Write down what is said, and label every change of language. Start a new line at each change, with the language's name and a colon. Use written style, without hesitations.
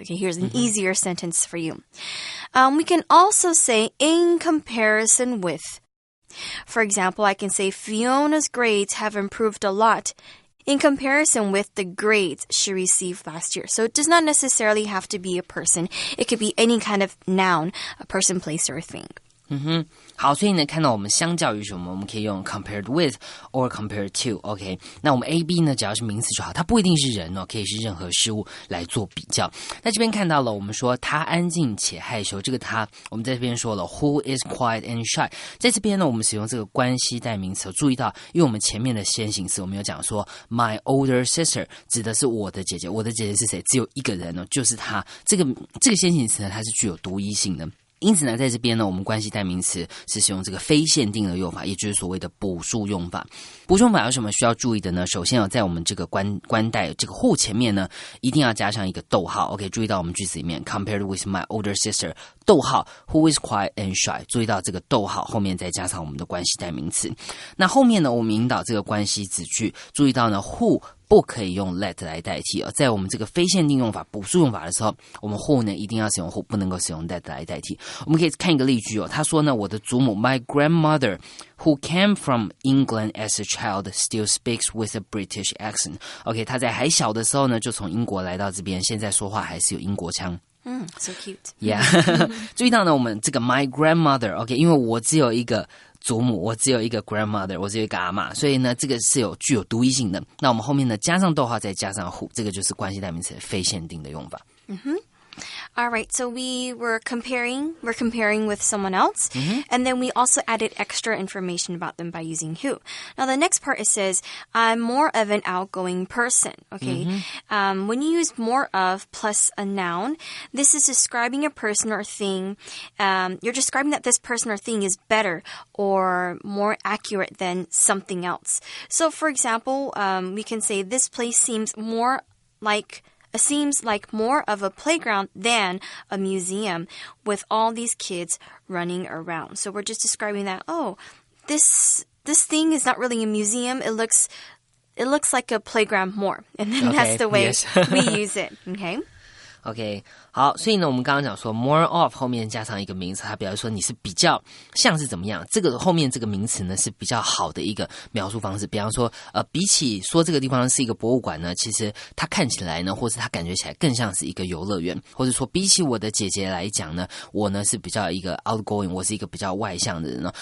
English: Okay, here's an easier sentence for you. We can also say, in comparison with. For example, I can say, Fiona's grades have improved a lot in comparison with the grades she received last year. So it does not necessarily have to be a person. It could be any kind of noun, a person, place, or a thing.
Chinese: 好，所以呢，看到我们相较于什么，我们可以用
English: compared with or compared to。
Chinese: OK， 那我们 A、B 呢，只要是名词就好，它不一定是人哦，可以是任何事物来做比较。那这边看到了，我们说他安静且害羞，这个他，我们在这边说了 ，
English: Who is quiet and shy。
Chinese: 在这边呢，我们使用这个关系代名词，注意到，因为我们前面的先行词，我们有讲说
English: my older sister
Chinese: 指的是我的姐姐，我的姐姐是谁？只有一个人哦，就是她。这个先行词呢，它是具有独一性的。因此呢，在这边呢，我们关系代名词是使用这个非限定的用法，也就是所谓的补数用法。补数用法有什么需要注意的呢？首先在我们这个关代这个who前面呢，一定要加上一个逗号。 OK， 注意到我们句子里面
English: compared with my older sister，
Chinese: 逗号
English: who is quiet and shy，
Chinese: 注意到这个逗号后面再加上我们的关系代名词。那后面呢，我们引导这个关系子句，注意到呢 who不可以用 let 来代替哦，在我们这个非限定用法、补数用法的时候，我们 who 呢一定要使用 who， 不能够使用 let 来代替。我们可以看一个例句哦，他说呢，我的祖母
English: my grandmother who came from England as a child still speaks with a British accent。
Chinese: OK， 他在还小的时候呢，就从英国来到这边，现在说话还是有英国腔。
English: So cute.
Chinese: Yeah 注意到呢，我们这个
English: my grandmother
Chinese: OK， 因为我只有一个祖母，我只有一个 grandmother， 我只有一个阿嬷，所以呢，这个是具有独一性的。那我们后面呢，加上逗号，再加上 who， 这个就是关系代名词非限定的用法。
English: All right, so we're comparing with someone else, and then we also added extra information about them by using who. Now, the next part, it says, I'm more of an outgoing person, okay? When you use more of plus a noun, this is describing a person or thing. You're describing that this person or thing is better or more accurate than something else. So, for example, we can say, this place seems like more of a playground than a museum with all these kids running around. So we're just describing that, this thing is not really a museum. It looks like a playground more. And then that's the way we use it.
Chinese: OK， 好，所以呢，我们刚刚讲说 more of 后面加上一个名词，它表示说你是比较像是怎么样，这个后面这个名词呢是比较好的一个描述方式。比方说，比起说这个地方是一个博物馆呢，其实它看起来呢，或是它感觉起来更像是一个游乐园，或者说比起我的姐姐来讲呢，我呢是比较一个 outgoing， 我是一个比较外向的人哦。